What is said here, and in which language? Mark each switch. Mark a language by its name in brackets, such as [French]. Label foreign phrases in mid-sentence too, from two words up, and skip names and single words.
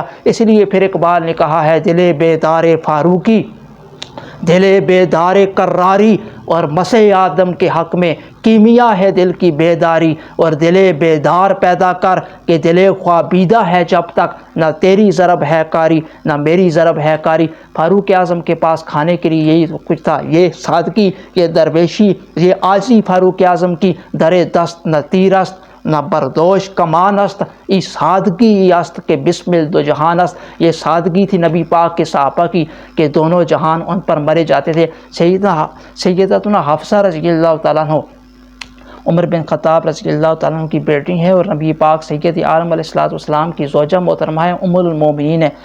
[Urdu] اس لیے پھر اقبال نے کہا ہے، دل بیدار فاروقی، دل بیدار کراری، اور مسیح آدم کے حق میں کیمیا ہے دل کی بیداری، اور دل بیدار پیدا کر کہ دل خوابیدہ ہے جب تک، نہ تیری ضرب ہے کاری نہ میری ضرب ہے کاری۔ فاروق اعظم کے پاس کھانے کے لیے یہی کچھ تھا، یہ سادگی، یہ درویشی، یہ عاجزی فاروق اعظم کی، [Persian] در دست نہ تیر است نہ بردوش کمان است، ای سادگی است کہ بسمل دو جہان است۔ [Urdu] یہ سادگی تھی نبی پاک کے صحابہ کی کہ دونوں جہان ان پر مرے جاتے تھے۔ سیدتنا حفصہ [Arabic] رضی اللہ تعالیٰ عنہ [Urdu] عمر بن خطاب [Arabic] رضی اللہ تعالیٰ عنہ [Urdu] کی بیٹی ہیں، اور نبی پاک سید عالم [Arabic] علیہ الصلوۃ والسلام [Urdu] کی زوجہ محترمہ ہیں، ام المومنین ہیں۔